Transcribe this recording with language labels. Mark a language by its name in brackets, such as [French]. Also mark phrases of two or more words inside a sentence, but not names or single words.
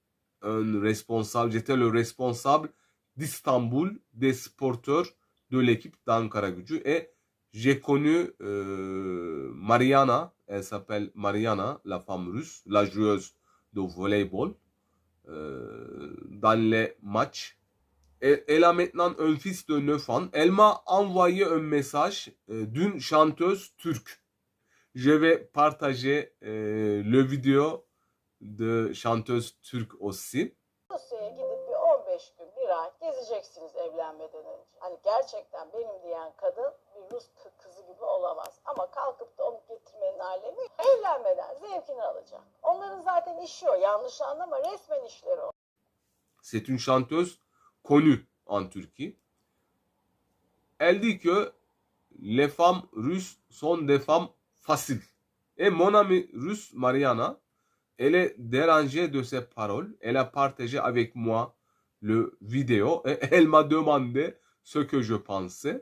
[French] le responsable d'Istanbul des sporteurs de l'équipe d'Ankara-Gücü et j'ai connu Mariana, elle s'appelle Mariana, la femme russe, la joueuse de volleyball dans les matchs. Et elle a maintenant un fils de 9 ans. Elle m'a envoyé un message d'une chanteuse turque. Je vais partager le vidéo de chanteuse turque aussi. [Turkish] Rusya'ya gidip bir 15 gün, bir ay gezeceksiniz evlenmeden önce. Hani gerçekten benim diyen kadın bir Rus kızı gibi olamaz. Ama kalkıp da onu getirmenin alemi evlenmeden zevkini alacak. Onların zaten işi o. Yanlış anlama, resmen işleri o. [French] C'est une chanteuse connue en Turquie. Elle dit que les femmes russes sont des femmes faciles. Et mon amie russe, Mariana, elle est dérangée de ces paroles. Elle a partagé avec moi le vidéo et elle m'a demandé ce que je pensais.